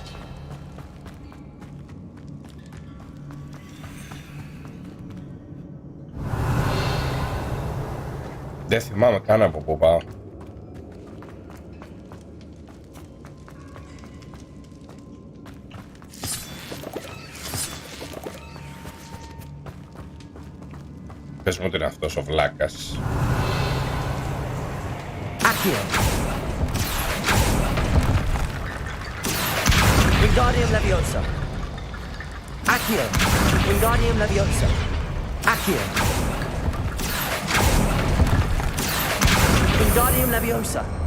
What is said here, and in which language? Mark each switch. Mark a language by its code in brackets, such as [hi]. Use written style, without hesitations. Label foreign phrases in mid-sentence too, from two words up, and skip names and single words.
[el] Δεν θυμάμαι καν από πού πάω. Πες μου ότι είναι αυτός ο βλάκας. [en] Accio. Wingardium Leviosa. Accio. Wingardium Leviosa. Accio. Wingardium Leviosa.